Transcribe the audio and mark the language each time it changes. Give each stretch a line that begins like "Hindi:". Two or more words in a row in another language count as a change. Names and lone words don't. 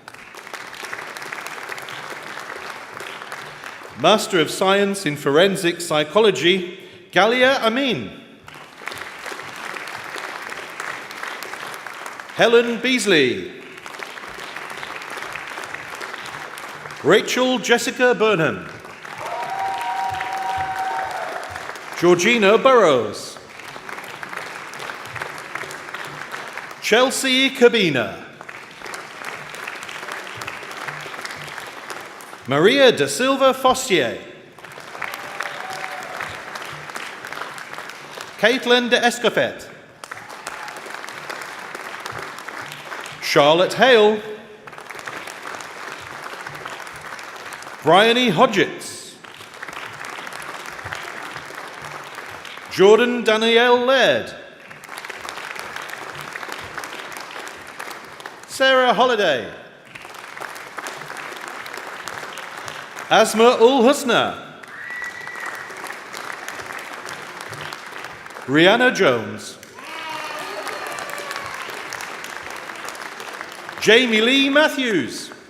English: Master of Science in Forensic Psychology, Galia Amin. Helen Beasley. Rachel Jessica Burnham. Georgina Burrows. Chelsea Cabina. Maria da Silva Fostier. Caitlin de Escofet. Charlotte Hale, Bryony Hodgetts, Jordan Danielle Laird, Sarah Holliday, Asma Ul Husna, Rihanna Jones, Jamie Lee Matthews,